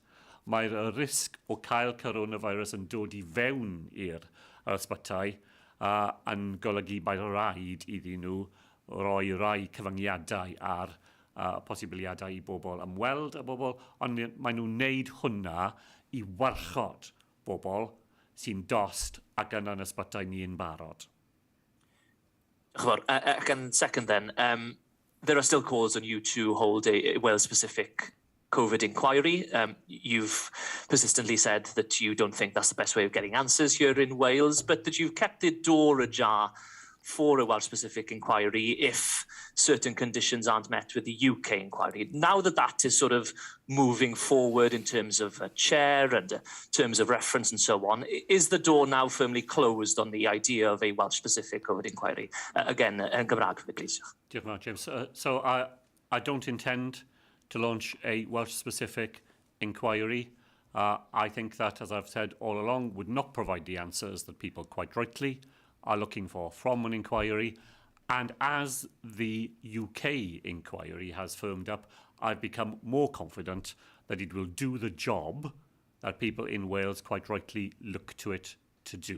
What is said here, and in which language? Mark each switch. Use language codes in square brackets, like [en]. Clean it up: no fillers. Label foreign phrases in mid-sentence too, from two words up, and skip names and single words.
[cy] Mae'r risg o cael coronavirus yn dod i fewn i'r ysbytau yn golygu mae'n rhaid iddyn nhw roi rai cyfyngiadau ar posibiliadau i bobl ymweld â bobl, ond maen nhw'n wneud hwnna i warchod bobl sy'n dost ac yn ysbytau ni yn barod. Ac yn [en] second then, there are still calls on you to hold a Wales-specific COVID inquiry. You've persistently said that you don't think that's the best way of getting answers here in Wales, but that you've kept the door ajar for a Welsh-specific inquiry if certain conditions aren't met with the UK inquiry. Now that that is sort of moving forward in terms of a chair and terms of reference and so on, is the door now firmly closed on the idea of a Welsh-specific COVID inquiry? Again, [cy] yn Gymraeg, please. Diolch yn fawr, James. [en] So I don't intend to launch a Welsh-specific inquiry. I think that, as I've said all along, would not provide the answers that people quite rightly are looking for from an inquiry. And as the UK inquiry has firmed up, I've become more confident that it will do the job that people in Wales quite rightly look to it to do.